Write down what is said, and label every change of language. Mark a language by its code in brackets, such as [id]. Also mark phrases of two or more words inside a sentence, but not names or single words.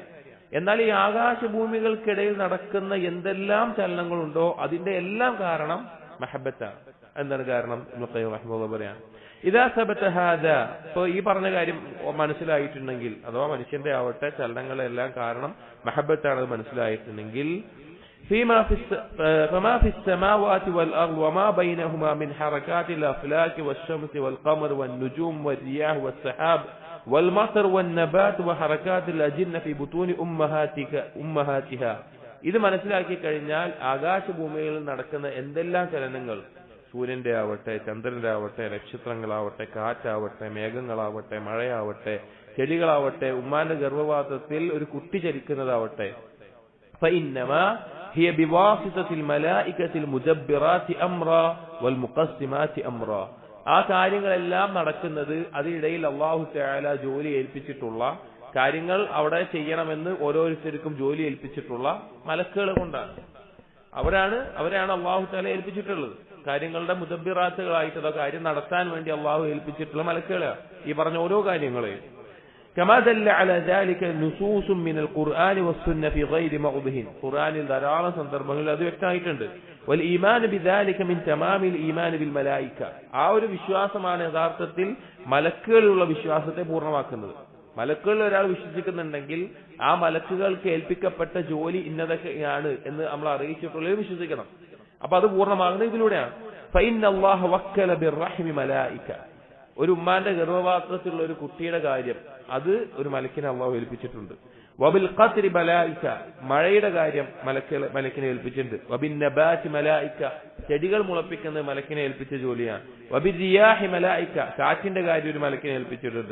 [ml] എന്നാൽ ഈ ആകാശഭൂമികൾക്കിടയിൽ നടക്കുന്ന എന്തെല്ലാം ചലനങ്ങളുണ്ടോ അതിന്റെ എല്ലാം കാരണം മഹബ്ബത്താണ്. എന്താണ് കാരണം? ഇബ്നുൽ ഖയ്യിം റഹിമഹുല്ലാഹ് പറയാണ്, [ar] إذا ثبت هذا. [ml] അപ്പോൾ ഈ പറഞ്ഞ കാര്യം മനസ്സിലായിട്ടുണ്ടെങ്കിൽ, അഥവാ മനുഷ്യന്റെ ആവട്ടെ ചലനങ്ങളെല്ലാം കാരണം മഹബ്ബത്താണെന്ന് മനസ്സിലായിട്ടുണ്ടെങ്കിൽ, [ar] فما في السماوات والأرض وما بينهما من حركات الأفلاك والشمس والقمر والنجوم والرياح والسحاب والمطر والنبات وحركات الأجنة في بطون أمهاتها. [ml] ഇത് മനസ്സിലാക്കി കഴിഞ്ഞാൽ ആകാശഭൂമികളിൽ നടക്കുന്ന എന്തെല്ലാം ചലനങ്ങൾ, സൂര്യന്റെ ആവട്ടെ, ചന്ദ്രന്റെ ആവട്ടെ, നക്ഷത്രങ്ങളാവട്ടെ, കാറ്റാവട്ടെ, മേഘങ്ങളാവട്ടെ, മഴയാവട്ടെ, ചെടികളാവട്ടെ, ഉമ്മാന്റെ ഗർഭപാത്രത്തിൽ ഒരു കുട്ടി ചലിക്കുന്നതാവട്ടെ, [ar] فإنما هي بواسطة الملائكة المدبرات أمرا والمقسمات أمرا. [ml] ആ കാര്യങ്ങളെല്ലാം നടക്കുന്നത് അതിനിടയിൽ [ar] الله تعالى [ml] ജോലി ഏൽപ്പിച്ചിട്ടുള്ള കാര്യങ്ങൾ അവിടെ ചെയ്യണമെന്ന് ഓരോരുത്തർക്കും ജോലി ഏൽപ്പിച്ചിട്ടുള്ള മലക്കുകൾ കൊണ്ടാണ്. അവരാണ് [ar] الله تعالى [ml] ഏൽപ്പിച്ചിട്ടുള്ളത്. കാര്യങ്ങളുടെ മുദബ്ബിറാത്തുകളായിട്ട് കാര്യം നടത്താൻ വേണ്ടി അല്ലാഹു ഏൽപ്പിച്ചിട്ടുള്ള മലക്കുകളാണ് ഈ പറഞ്ഞ ഓരോ കാര്യങ്ങളെയും. [ar] كما دل على ذلك نصوص من القرآن والسنة في غير موضع. [ml] ഖുർആനിൽ ധാരാളം സന്ദർഭങ്ങളിൽ അത് വ്യക്തമായിട്ടുണ്ട്. [ar] والإيمان بذلك من تمام الإيمان بالملائكة. [ml] ആ ഒരു വിശ്വാസമാണ് യഥാർത്ഥത്തിൽ മലക്കുകളുള്ള വിശ്വാസത്തെ പൂർണ്ണമാക്കുന്നത്. മലക്കുകളിൽ ഒരാൾ വിശ്വസിക്കുന്നുണ്ടെങ്കിൽ ആ മലക്കുകൾക്ക് ഏൽപ്പിക്കപ്പെട്ട ജോലി ഇന്നതൊക്കെയാണ് എന്ന് നമ്മൾ അറിയിച്ചിട്ടുള്ളത് വിശ്വസിക്കണം. അപ്പൊ അത് പൂർണ്ണമാകുന്നത് ഇതിലൂടെയാണ്. [ar] فإن الله وكل بالرحم ملائكة. [ml] ഒരു ഉമ്മാന്റെ ഗർഭപാത്രത്തിലുള്ള ഒരു കുട്ടിയുടെ കാര്യം അത് ഒരു മലക്കിനെ അള്ളാഹു ഏൽപ്പിച്ചിട്ടുണ്ട്. [ar] وبالقطر ملائكة, [ml] മഴയുടെ കാര്യം മലക്കിനെ ഏൽപ്പിച്ചിട്ടുണ്ട്. [ar] وبالنبات ملائكة, [ml] ചെടികൾ മുളപ്പിക്കുന്നത് മലക്കിനെ ഏൽപ്പിച്ച ജോലിയാണ്. [ar] وبالرياح ملائكة, [ml] കാറ്റിന്റെ കാര്യം ഒരു മലക്കിനെ ഏൽപ്പിച്ചിട്ടുണ്ട്.